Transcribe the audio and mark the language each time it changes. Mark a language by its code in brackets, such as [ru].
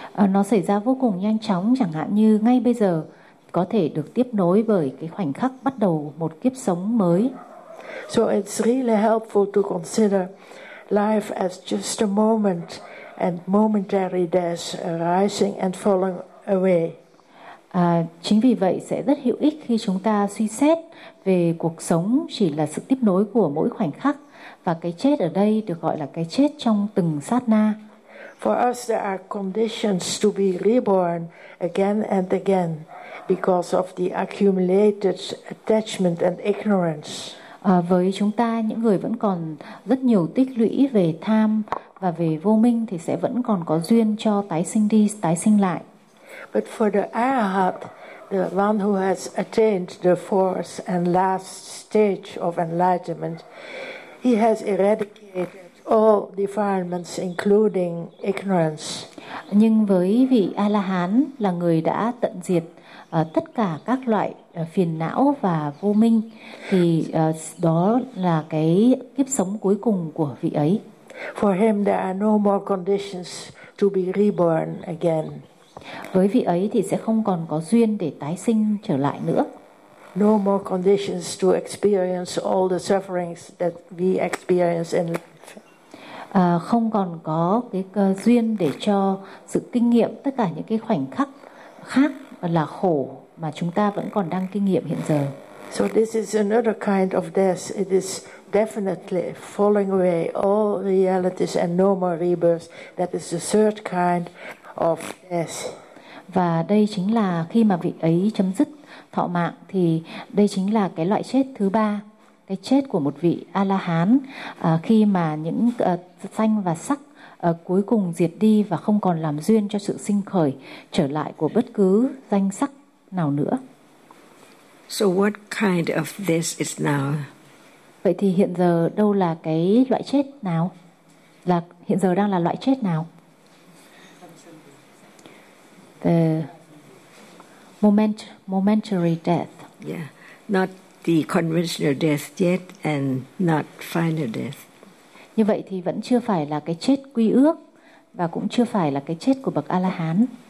[vi] Nó xảy ra vô cùng nhanh chóng, chẳng hạn như ngay bây giờ có thể được tiếp nối bởi cái khoảnh khắc bắt đầu một kiếp sống mới. [en] So it's really helpful to consider life as just a moment and momentary death arising and falling away. [vi] Chính vì vậy sẽ rất hữu ích khi chúng ta suy xét về cuộc sống chỉ là sự tiếp nối của mỗi khoảnh khắc, và cái chết ở đây được gọi là cái chết trong từng sát na. [en] For us, there are conditions to be reborn again and again because of the accumulated attachment and ignorance. [vi] Với chúng ta, những người vẫn còn rất nhiều tích lũy về tham và về vô minh thì sẽ vẫn còn có duyên cho tái sinh đi, tái sinh lại. [en] But for the arahat, the one who has attained the fourth and last stage of enlightenment, he has eradicated all defilements, including ignorance. [vi] Nhưng với vị A-la-hán là người đã tận diệt tất cả các loại phiền não và vô minh, thì đó là cái kiếp sống cuối cùng của vị ấy. [en] For him, there are no more conditions to be reborn again. [vi] Với vị ấy thì sẽ không còn có duyên để tái sinh trở lại nữa. [en] No more conditions to experience all the sufferings that we experience in life. [vi] Không còn có cái duyên để cho sự kinh nghiệm tất cả những cái khoảnh khắc khác là khổ mà chúng ta vẫn còn đang kinh nghiệm hiện giờ. [en] So this is another kind of death. It is definitely falling away all realities and no more rebirths. That is the third kind of death. [vi] Và đây chính là khi mà vị ấy chấm dứt thọ mạng thì đây chính là cái loại chết thứ ba. cái chết của một vị A-la-hán khi mà những danh và sắc cuối cùng diệt đi và không còn làm duyên cho sự sinh khởi trở lại của bất cứ danh sắc nào nữa. [en] So what kind of this is now? [vi] Vậy thì hiện giờ đâu là cái loại chết nào? Là hiện giờ đang là loại chết nào? [en] The momentary death. Yeah, not the conventional death yet and not final death. [vi] Như vậy thì vẫn chưa phải là cái chết quy ước và cũng chưa phải là cái chết của bậc A-la-hán.